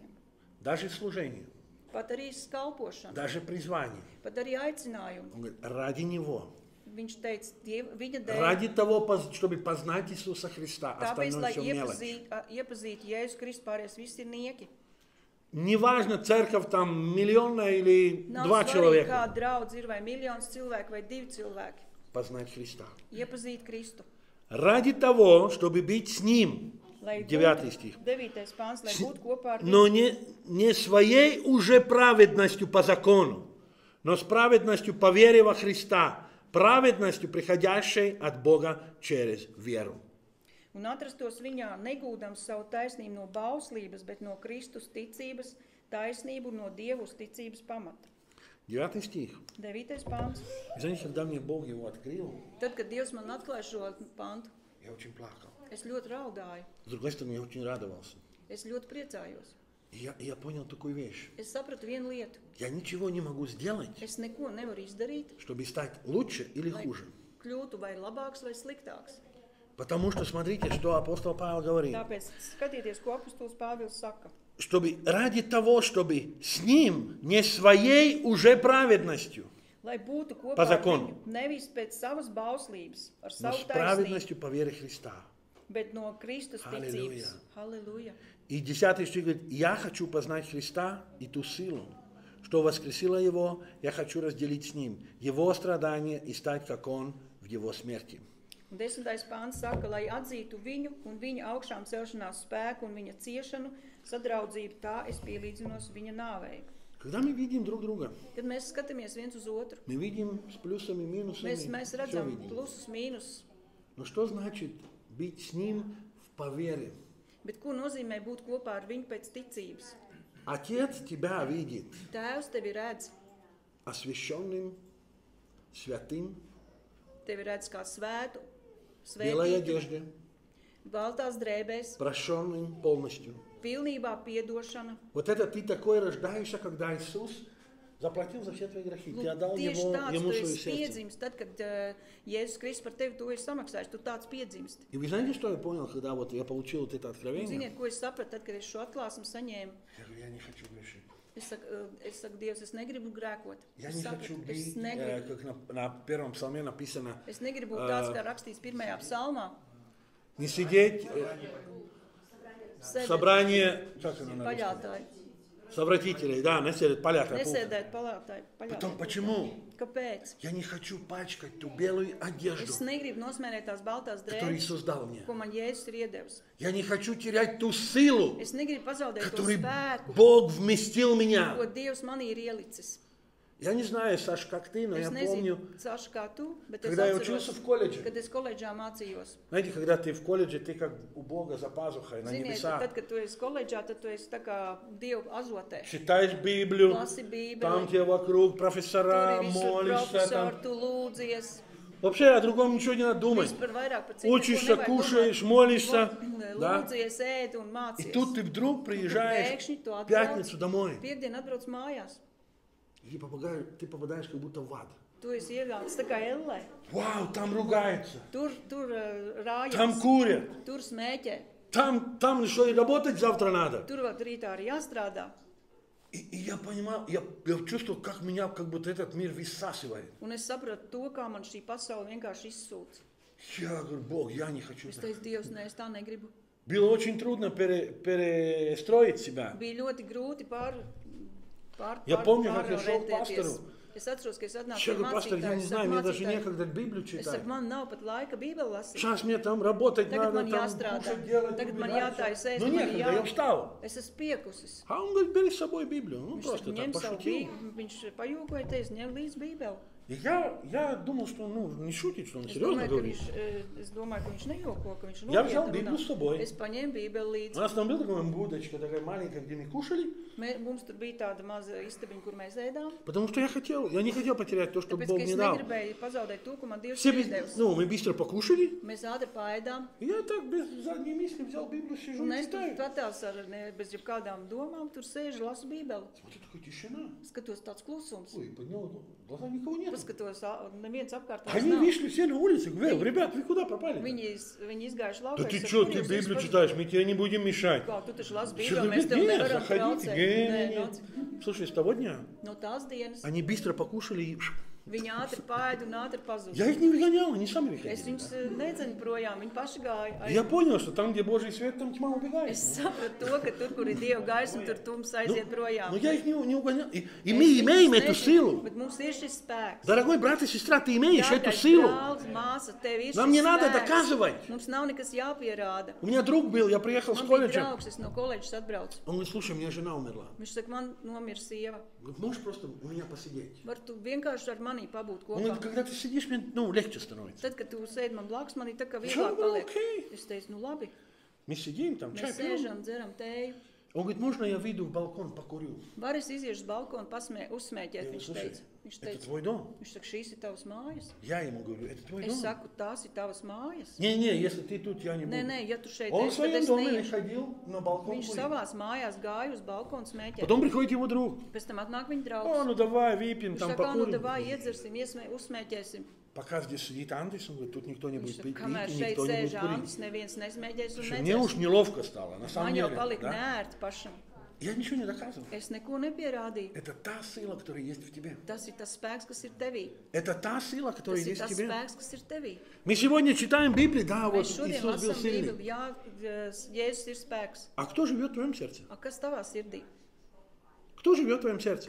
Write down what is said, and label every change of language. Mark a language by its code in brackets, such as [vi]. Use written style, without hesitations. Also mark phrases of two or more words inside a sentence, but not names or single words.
[ru] Даже в служении, [lv] Pat arī skalpošana, [ru] даже призвание. [lv] pat arī aicinājumu. [ru] Он говорит, ради Него. [lv] Viņš teica, viņa dēļ, [ru] Ради того, чтобы познать Иисуса Христа, [lv] tāpēc, [ru] остальное [lv] lai [ru] все мелочь. [lv] iepazītu Jēzus Kristu, pārējais viss ir nieki. [ru] Неважно, церковь там миллионная или [lv] Nav 2 svarīgi, [ru] человека. [lv] kā draudz ir vai miljons cilvēku vai 2 cilvēki. [ru] Познать Христа. [lv] Iepazīt Kristu. [ru] Ради того, чтобы быть с Ним. [lv] Lai Lai [ru] 9 стих. [lv] 9. pāns, lai būtu kopā ar [ru] Но [lv] viņu, [ru] не своей уже праведностью по закону, но с праведностью по вере во Христа, праведностью, приходящей от Бога через веру. [lv] un atrastos viņā, negūdams savu taisnību no bauslības, bet no Kristus ticības, taisnību no Dievu uz ticības pamata. [ru] 9 стих. [lv] 9. pāns. [ru] Знаете, когда мне Бог его открыл, [lv] Tad, kad Dievs man atklāja šo pantu, [ru] я очень плакал. [lv] es ļoti raudāju, [ru] С другой стороны, я очень радовался. [lv] es ļoti priecājos. [ru] И я понял такую вещь. [lv] Es sapratu vienu lietu. [ru] Я ничего не могу сделать, [lv] Es neko nevaru izdarīt, [ru] чтобы стать лучше или [lv] lai [ru] хуже. [lv] kļūtu vai labāks vai sliktāks. [ru] Потому что смотрите, что апостол Павел говорит. [lv] Tāpēc skatieties, ko apustulis Pāvils saka. [ru] Чтобы ради того, чтобы с ним, не своей уже праведностью, [lv] Lai būtu kopā [ru] Pa [lv] ar [ru] zakonu. [lv] viņu, nevis pēc savas bauslības, ar [ru] но [lv] savu [ru] с [lv] taisnību, [ru] праведностью по вере Христа. [lv] bet no Kristus Halleluja. ticības. Halleluja. [ru] И 10 стих говорит, я хочу познать Христа и ту силу, что воскресила Его, я хочу разделить с Ним Его страдания и стать, как Он, в Его смерти. [lv] Un 10. pāns saka, lai atzītu viņu un viņa augšām celšanās spēku un viņa ciešanu, sadraudzību tā es pielīdzinos viņa nāvei. [ru] Когда мы видим друг друга, [lv] Kad mēs skatāmies viens uz otru, [ru] мы видим с плюсами, минусами, [lv] mēs [ru] всё [lv] redzam [ru] видим. [lv] plusus, mīnus, [ru] Но что значит быть с Ним по вере? [lv] bet ko nozīmē būt kopā ar viņu pēc ticības? [ru] Отец тебя видит [lv] Tēvs tevi redz, [ru] освященным, святым, [lv] tevi redz kā svētu, [ru] в белой [lv] svētītu, [ru] одежде, [lv] baltās drēbēs, [ru] прощенным полностью. [lv] pilnībā piedošana. [ru] Вот это ты такой рождаешься, когда Иисус заплатил за все твои грехи. Ты отдал [lv] Tieši tāds [ru] Ему [lv] tu [ru] свое [lv] esi [ru] сердце. [lv] piedzimst, tad, kad Jēzus Kristus par tevi to ir samaksājis, tu tāds piedzimst. [ru] И вы знаете, что я понял, когда вот я получил вот это [lv] Un [ru] откровение? [lv] ziniet, ko es sapratu, tad, kad es šo atklāsmu saņēmu? [ru] Я говорю, я не хочу грешить. [lv] Es saku, Dievs, es negribu grēkot. [ru] Я [lv] Es [ru] не хочу [lv] sapratu, [ru] быть, [lv] es negribu. [ru] как на первом псалме написано, [lv] Es negribu būt tāds, kā rakstīts pirmajā psalmā. [ru] не сидеть в [lv] Sēdēt [ru] собрании, как оно на русском? [lv] paļātāji. [ru] Совратителей, да, насидят, полятая пуха. [lv] Nesēdēt paļātāji. [ru] Потом почему? [lv] Kāpēc? [ru] Я не хочу пачкать ту белую одежду, [lv] Es negribu nosmērēt tās baltās [ru] которую [lv] drēbes, [ru] Иисус дал мне. [lv] ko man Jēzus ir iedevis. [ru] Я не хочу терять ту силу, [lv] Es negribu pazaudēt to [ru] которую [lv] spēku, [ru] Бог вместил в меня. [lv] ko Dievs manī ir ielicis. [ru] Я не знаю, Саш, как ты, но [lv] Es [ru] я помню, [lv] nezinu, Saša, kā tu, bet es [ru] когда я [lv] atceros, [ru] учился в колледже. [lv] kad es koledžā mācījos. [ru] Знаете, когда ты в колледже, ты как у Бога за пазухой, на [lv] Ziniet, [ru] небесах. [lv] tad, kad tu esi koledžā, tad tu esi tā kā Dievu azotē. [ru] Читаешь Библию, [lv] Lasi Bībeli, [ru] там тебе вокруг [lv] tur [ru] профессора, [lv] ir visur [ru] молишься. Там. [lv] profesori, tu lūdzies. [ru] Вообще о другом ничего не надо думать. [lv] Vispār vairāk par citu [ru] Учишься, [lv] neko nevajag [ru] кушаешь, [lv] domāt. [ru] молишься. Да? [lv] Lūdzies, ēd un [ru] И [lv] mācies. [ru] тут ты вдруг приезжаешь [lv] Pēkšņi tu [ru] в [lv] atbrauc, [ru] пятницу домой. [lv] piekdien atbrauc mājās. [ru] И ты попадаешь как будто в ад. [lv] Tu esi iegāns tā kā ellē. [ru] Вау, там ругаются, [lv] Tur rājas, [ru] там курят, [lv] tur smēķē. [ru] там что, и работать завтра надо. [lv] Tur vēl rītā arī jāstrādā. [ru] И я понимал, я чувствовал, как меня как будто этот мир высасывает. [lv] Un es sapratu to, kā man šī pasaule vienkārši izsūc. [ru] Я говорю, Бог, я не хочу [lv] Es [ru] так. [lv] teicu, Dievs, nē, es tā negribu. [ru] Было очень трудно перестроить себя. [lv] Bija ļoti grūti [ru] Я помню, как я шел к пастору. [lv] Es atceros, ka es atnācu [ru] Я [lv] pie [ru] говорю, пастор, я не [lv] mācītāja. [ru] знаю, мне даже некогда Библию [lv] Es [ru] читать. [lv] saku, man nav pat laika Bībeli lasīt. [ru] Сейчас мне там работать [lv] Tagad [ru] надо, [lv] man [ru] там [lv] jāstrādā. [ru] кушать делать, [lv] Tagad man [ru] убирать [lv] jātājas [ru] всё. [lv] ēst, [ru] Ну [lv] man ir [ru] некогда, я встал. [lv] Es esmu piekusis. [ru] А он говорит, бери с собой Библию. Ну [lv] Viņš [ru] просто так [lv] ņem savu [ru] пошутил. [lv] Bībeli, viņš pajūkoja, teica, ņem līdz Bībeli. [ru] И я думал, что он не шутит, что он [lv] Es [ru] серьезно [lv] domāju, [ru] говорит. [lv] ka viņš nejoko, ka viņš [ru] Я взял [lv] nopietni [ru] Библию с [lv] runā. [ru] собой. [lv] Es paņēmu Bībeli [ru] У [lv] līdzi. [ru] нас там была такая будочка, такая маленькая, где мы кушали. [lv] Mums tur bija tāda maza istabiņa, kur mēs ēdām. [ru] Потому что я не хотел потерять то, что [lv] Tāpēc, [ru] Бог [lv] ka [ru] мне [lv] es [ru] дал. [lv] negribēju pazaudēt to, ko man Dievs [ru] Все, [lv] ir iedevis. [ru] мы быстро покушали. [lv] Mēs ātri paēdām, [ru] И я так без задней мысли взял Библию, сижу [lv] un [ru] и [lv] es tur [ru] читаю. [lv] patās bez jebkādām domām, tur sēžu, lasu Bībeli. [ru] Смотрю, такая тишина. [lv] Skatos tāds klusums. [ru] Ой, поднял глаза, никого нет. [lv] Paskatos, neviens apkārt [ru] Они [lv] nav. [ru] вышли все на улицу. Говорю, ребят, вы куда пропали? [lv] Viņi izgājuši [ru] Да [lv] laukā. [ru] ты что, ты Библию читаешь, мы тебе не будем мешать. [lv] Kā, tu taču lasi [ru] Что, [lv] Bībeli, mēs tev [ru] нет, [lv] nevaram [ru] заходите. [lv] traucēt. Nē, [ru] Нет. Слушай, с того дня [lv] no tās dienas [ru] они быстро покушали и [lv] Viņi ātri paēd un ātri pazuda. [ru] Я их не выгонял, они сами [lv] Es [ru] выходили. [lv] viņus nedzinu projām, viņi paši gāja. [ru] Я понял, что там, где Божий свет, там тьма убегает. [lv] Es sapratu to, ka tur, kur ir Dieva gaisma, tur tums aiziet projām. [ru] Но я их не угонял. И мы имеем эту силу. [lv] Bet mums ir šis spēks. [ru] Дорогой брат и сестра, ты имеешь эту [lv] Dārgais [ru] силу. [lv] brālis, māsa, tev ir [ru] Нам [lv] šis [ru] не надо [lv] spēks. [ru] доказывать. [lv] Mums nav nekas jāpierāda. [ru] У меня друг был, я приехал с [lv] Man bija [ru] колледжа. [lv] draugs, es no koledžas atbraucu. [ru] Он говорит, слушай, у меня жена умерла. [lv] Viņš saka, man nomira sieva. [ru] Говорит, можешь просто у меня посидеть? [lv] Var tu vienkārši ar mani pabūt [ru] Он [lv] kopā? [ru] говорит, когда ты сидишь, мне легче становится. [lv] Tad, kad tu sēdi man blakus, man ir tā kā [ru] Все [lv] vieglāk [ru] было [lv] paliek. [ru] окей. [lv] Es teicu, nu labi, [ru] Мы сидим там, чай [lv] mēs [ru] пьем. [lv] sēžam, dzeram tēju. [ru] Он говорит, можно я выйду в балкон, покурю? [lv] Var es iziešu uz balkonu, uzsmēķēt, [ru] Я говорю, [lv] viņš [ru] слушай, [lv] teica. Viņš [ru] это [lv] teica, [ru] твой дом. [lv] viņš saka, šīs ir tavas mājas. [ru] Я ему говорю, это твой [lv] Es [ru] дом. [lv] saku, tās ir tavas mājas. [ru] Не, если ты тут, я не [lv] Nē, [ru] буду. [lv] nē, ja tu šeit [ru] Он в [lv] esi, tad [ru] своем [lv] es [ru] доме [lv] neiešu. [ru] ходил на балкон [lv] Viņš [ru] курить. [lv] savās mājās gāja uz balkonu smēķēt. [ru] Потом приходит его друг. [lv] Pēc tam atnāk viņa [ru] О, [lv] draugs. [ru] ну давай, выпьем, [lv] Viņš [ru] там [lv] saka, nu, [ru] покурим. [lv] davai, iedzersim, uzsmēķēsim. [ru] Пока здесь сидит Андрес, он говорит, тут никто не [lv] Viņš [ru] будет [lv] saka, [ru] пить, [lv] kamēr [ru] и [lv] šeit [ru] никто не [lv] sēž [ru] будет курить. [lv] Andris, neviens nesmēķēs un [ru] Слушай, мне уж [lv] nedzers. [ru] неловко стало, на самом [lv] Man [ru] деле. [lv] jau palika [ru] Да? [lv] neērti pašam. [ru] Я ничего не доказываю. [lv] Es neko nepierādīju. [ru] Это та сила, которая есть в тебе. [lv] Tas ir tas spēks, kas ir tevī. [ru] Это та сила, которая [lv] Tas ir [ru] есть в [lv] tas [ru] тебе. [lv] spēks, kas ir tevī. [ru] Мы сегодня читаем Библию, да, вот [lv] Mēs šodien [ru] Иисус был [lv] lasām [ru] сильный. [lv] Bībeli, jā, Jēzus ir spēks. [ru] А кто живет в твоем сердце? [lv] A kas tavā sirdī? [ru] Кто живет в твоем сердце?